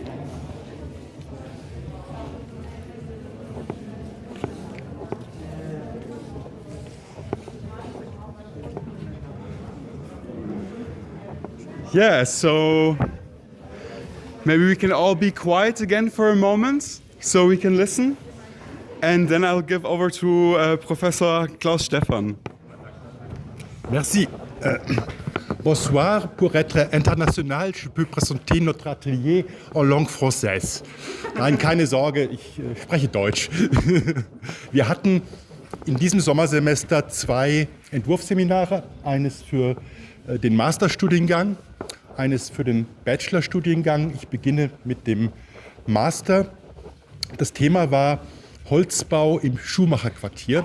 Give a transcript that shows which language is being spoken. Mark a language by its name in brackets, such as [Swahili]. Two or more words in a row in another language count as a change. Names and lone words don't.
[English] Yeah, so maybe we can all be quiet again for a moment so we can listen. And then I'll give over to Professor Klaus Stephan. [French] Merci. Bonsoir. Pour être international, je peux présenter notre atelier en langue française. [German] Nein, keine Sorge, ich spreche Deutsch. Wir hatten in diesem Sommersemester 2 Entwurfsseminare, eines für den Masterstudiengang, eines für den Bachelorstudiengang. Ich beginne mit dem Master. Das Thema war Holzbau im Schuhmacherquartier.